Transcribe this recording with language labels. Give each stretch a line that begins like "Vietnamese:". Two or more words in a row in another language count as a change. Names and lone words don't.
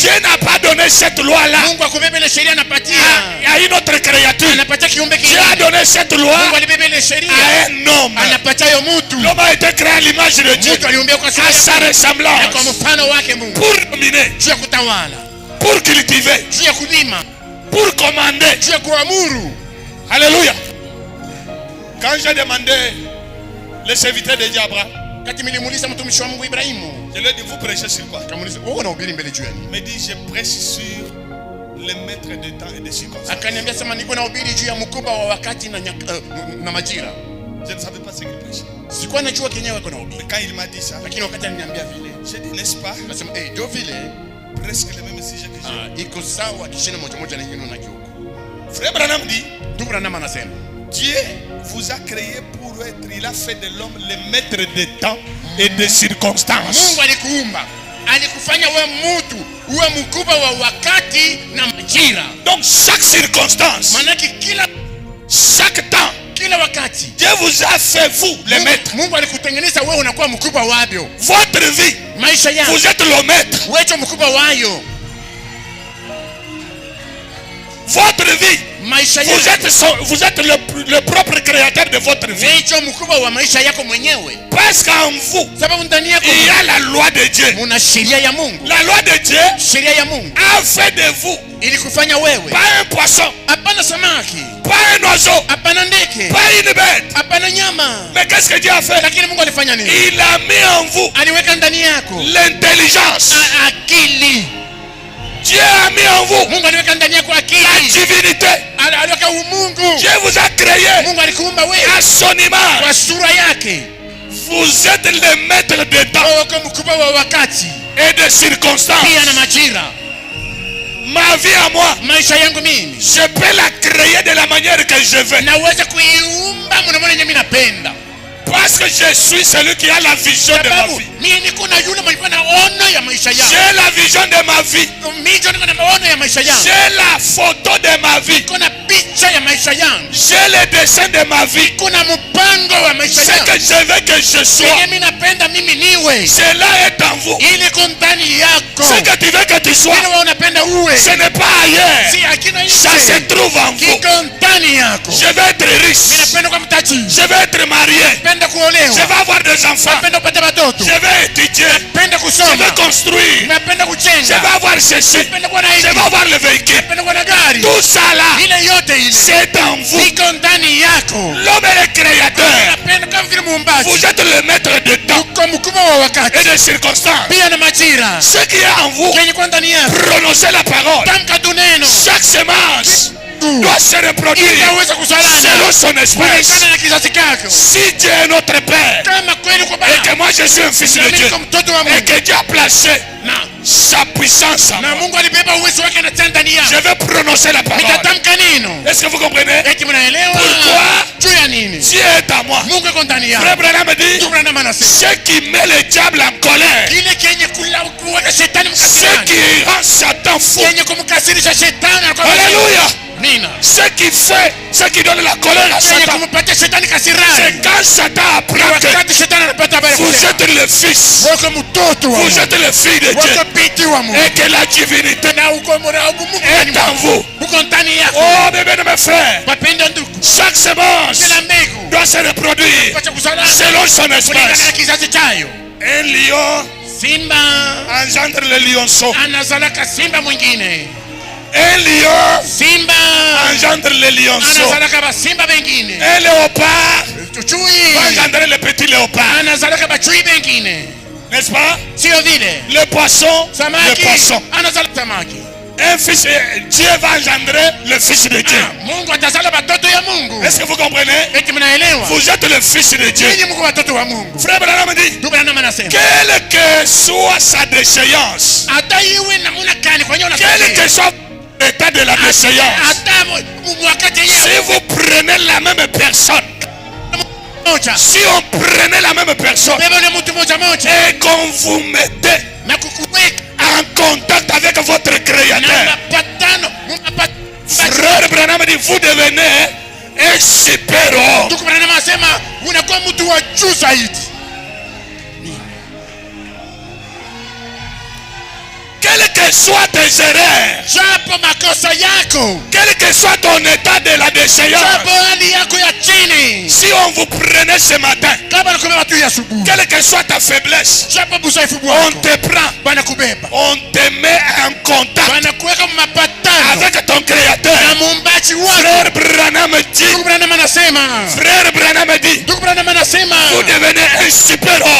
French: Dieu n'a pas donné cette loi-là
Swahili: Mungu akubebe ile sheria anapatia.
French: à une autre créature.
Swahili: Anapatia kiumbe
French: Dieu a
Swahili: kingine.
French: donné cette loi
Swahili: Mungu alibebe ile sheria.
French: à un homme.
Swahili: Anapatia yo mtu.
French: L'homme a été créé à l'image de Dieu,
Swahili: Mtu aliumbiwa kwa sura
French: à
Swahili: ya
French: sa
Swahili: Mungu. Na kwa
French: ressemblance,
Swahili: mfano wake Mungu.
French: pour dominer,
Swahili: Juu ya kutawala,
French: pour cultiver,
Swahili: juu ya kulima,
French: pour commander.
Swahili: juu ya kuamuru.
French: Alléluia. Quand j'ai demandé le serviteur de Dieu Abraham,
Swahili: Kati nilimuuliza mtumishi wa Mungu Ibrahimu,
French: je lui ai dit, vous prêchez sur quoi?
Swahili: kamuuliza wewe unahubiri mbele juu ya nini?
French: Il me dit, je prêche sur le maître de temps et de circonstances.
Swahili: Akaniambia sema niko nahubiri juu ya mkubwa wa wakati na majira.
French: Je ne savais pas ce qu'il prêchait.
Swahili: Sikuwa najua kenyewe ako nahubiri.
French: Mais quand il m'a dit ça,
Swahili: Lakini wakati aliniambia vile,
French: j'ai dit, n'est-ce pas?
Swahili: nasema ndio vile
French: Presque le même sujet que j'ai.
Swahili: iko sawa kishina moja moja na ingine na kiuko.
French: Frère Branham dit,
Swahili: Ndugu Branham anasema
French: Dieu vous a créé pour être, il a fait de l'homme le maître de temps et de circonstances.
Swahili: Mungu alikuumba, alikufanya wewe mtu uwe mkubwa wa wakati na majira.
French: Donc chaque circonstance,
Swahili: Manake
French: chaque temps,
Swahili: kila wakati
French: Dieu vous a fait vous le maître.
Swahili: Mungu alikutengeneza wewe unakuwa mkubwa wabyo.
French: Votre vie,
Swahili: Maisha yako
French: vous êtes le maître.
Swahili: wewe ndio mkubwa wayo.
French: Votre vie,
Swahili: Maisha
French: vous
Swahili: yako
French: êtes le propre créateur de votre vie.
Swahili: wewe ndio mkubwa wa maisha yako mwenyewe.
French: Parce qu'en vous,
Swahili: Sababu ndani yako
French: il y a la loi de Dieu.
Swahili: muna sheria ya Mungu.
French: La loi de Dieu
Swahili: Sheria ya Mungu
French: a fait de vous
Swahili: ilikufanya wewe
French: pas un poisson,
Swahili: hapana samaki,
French: pas un oiseau,
Swahili: hapana ndege,
French: pas une bête.
Swahili: hapana nyama.
French: Mais qu'est-ce que Dieu a fait?
Swahili: Lakini Mungu alifanya nini?
French: Il a mis en vous
Swahili: Aliweka ndani yako
French: l'intelligence.
Swahili: akili.
French: Dieu a mis en vous
Swahili: Mungu aliweka ndani yako
French: la
Swahili: akili.
French: divinité.
Swahili: Aliweka umungu.
French: Dieu vous a créé
Swahili: Mungu alikuumba wewe
French: à son image.
Swahili: kwa sura yake.
French: Vous êtes le maître de temps
Swahili: Wewe uko mkubwa wa wakati
French: et de circonstances.
Swahili: pia na majira.
French: Ma vie à moi,
Swahili: Maisha yangu mimi
French: je peux la créer de la manière que je veux.
Swahili: naweza kuiumba mnamona mimi napenda.
French: Parce que je suis celui qui a la vision de ma
Swahili: Sababu
French: vie.
Swahili: mimi niko na yule mwenye na ono ya maisha yangu.
French: J'ai la vision de ma vie.
Swahili: Mimi niko na maono ya maisha yangu.
French: J'ai la photo de ma vie.
Swahili: Niko na picha ya maisha yangu.
French: J'ai le dessin de ma vie.
Swahili: Kuna mpango wa maisha
French: Ce
Swahili: yangu.
French: que je veux que je sois,
Swahili: Mimi napenda mimi niwe.
French: cela est en vous.
Swahili: Ili iko ndani yako.
French: Ce que tu veux que tu sois,
Swahili: Ile wewe unapenda uwe.
French: ce n'est pas ailleurs.
Swahili: Si akina
French: Ça se
Swahili: nje.
French: trouve en vous.
Swahili: Kiko ndani yako.
French: Je vais être
Swahili: Mimi
French: riche.
Swahili: napenda kwa mtaji.
French: Je vais être marié.
Swahili: Napenda
French: Je
Swahili: kuolewa.
French: vais avoir des enfants.
Swahili: Napenda kupata watoto.
French: Je vais étudier.
Swahili: Napenda
French: Je
Swahili: kusoma.
French: vais construire.
Swahili: Napenda
French: Je
Swahili: kujenga.
French: vais avoir ceci.
Swahili: Napenda kuwa na
French: Je
Swahili: hiki.
French: vais avoir le véhicule.
Swahili: Napenda kuwa na gari.
French: Tout ça là,
Swahili: Ile yote ile
French: c'est en vous.
Swahili: iko ndani yako.
French: L'homme est le créateur.
Swahili: Napenda kama vile muumbaji.
French: Vous êtes le maître de temps
Swahili: Uko mkubwa wa wakati.
French: et de circonstances.
Swahili: Pia na majira.
French: Ce qui est en vous,
Swahili: Kenye kwa ndani yako.
French: prononcez la parole.
Swahili: Tamka tu neno.
French: Chaque semence doit se reproduire
Swahili: Inaweza kuzalana.
French: selon son espèce.
Swahili: Kulingana na kizazi chako.
French: Si Dieu est notre Père
Swahili: Kama kweli kwa
French: et
Swahili: baba.
French: que moi je suis un fils de
Swahili: Mimi
French: Dieu
Swahili: niko mtoto wa
French: et
Swahili: Mungu.
French: que Dieu a placé
Swahili: Na
French: sa puissance en
Swahili: na
French: moi,
Swahili: Mungu alibeba uwezo wake na tenda ndani
French: je
Swahili: yako.
French: vais prononcer la parole.
Swahili: Nitatamka neno.
French: Est-ce que vous comprenez?
Swahili: Eti mnaelewa?
French: Pourquoi?
Swahili: Juu ya nini?
French: Dieu est à moi.
Swahili: Mungu yuko ndani yako.
French: Frère Branham dit,
Swahili: Ndugu Branham anasema.
French: ce qui met le diable en colère,
Swahili: Kile kenye kuweka shetani
French: ce
Swahili: mkasirani.
French: qui rend Satan fou,
Swahili: Kenye kumkasirisha shetani anakuwa
French: alléluia,
Swahili: Nina.
French: ce qui fait, ce qui donne la colère à
Swahili: Kenye
French: Satan,
Swahili: kumpatia shetani
French: c'est
Swahili: kasirani.
French: quand Satan apprend que
Swahili: Wakati shetani anapata habari
French: vous
Swahili: kusema,
French: êtes le fils,
Swahili: wako mtoto wa
French: vous
Swahili: Mungu.
French: êtes le fils de Dieu
Swahili: Wako binti wa Mungu.
French: et que la divinité
Swahili: Na uko mwana wa Mungu
French: est en vous.
Swahili: uko ndani yako.
French: Oh, mes bien-aimés frères,
Swahili: Wapenda ndugu.
French: chaque semence
Swahili: Kila mbegu
French: doit se reproduire
Swahili: kwa kuzalana
French: selon son
Swahili: kulingana na
French: espèce.
Swahili: kizazi chayo.
French: Un lion
Swahili: Simba
French: engendre le lionceau.
Swahili: anazalaka simba mwingine.
French: Un lion
Swahili: Simba
French: engendre le lionceau.
Swahili: anazalaka basimba bengine.
French: Un léopard
Swahili: Chui
French: va engendrer le petit léopard.
Swahili: anazalaka bachui bengine.
French: N'est-ce pas?
Swahili: Sio vile?
French: Le poisson, le
Swahili: Samaki
French: poisson.
Swahili: anazala samaki.
French: Un fils, Dieu va engendrer le fils de Dieu.
Swahili: Mungu atazala batoto ya Mungu.
French: Est-ce que vous comprenez?
Swahili: Eti mnaelewa?
French: Vous êtes le fils de Dieu.
Swahili: Nyinyi mko watoto wa Mungu.
French: Frère Branham dit,
Swahili: Ndugu Branham anasema,
French: quelle que soit sa déchéance,
Swahili: hata iwe namna gani kwa hiyo
French: quel que soit l'état de la déchéance,
Swahili: hata wakati
French: si
Swahili: yeye
French: vous prenez la même personne,
Swahili: moja
French: si on prenait la même personne
Swahili: beba na mtu moja moja
French: et qu'on vous mettait
Swahili: na kukuweka
French: en contact avec votre
Swahili: na
French: créateur,
Swahili: mapatano
French: Frère Branham dit, vous devenez un super-homme.
Swahili: Ndugu Branham anasema unakuwa mtu wa juu zaidi.
French: Quelles que soient tes erreurs,
Swahili: Japo makosa yako,
French: quel que soit ton état de la déchéance,
Swahili: japo hali yako ya chini,
French: si on vous prenait ce matin,
Swahili: kama nakumeba tu ya asubuhi,
French: quelle que soit ta faiblesse,
Swahili: japo busaifu
French: on
Swahili: bwako
French: te prend,
Swahili: banakubeba,
French: on te met en contact
Swahili: banakuweka mapatano
French: avec ton créateur.
Swahili: na muumbaji wako.
French: Frère Branham Branham dit,
Swahili: Ndugu Branham anasema,
French: frère Branham dit,
Swahili: ndugu Branham anasema,
French: vous devenez un super-homme.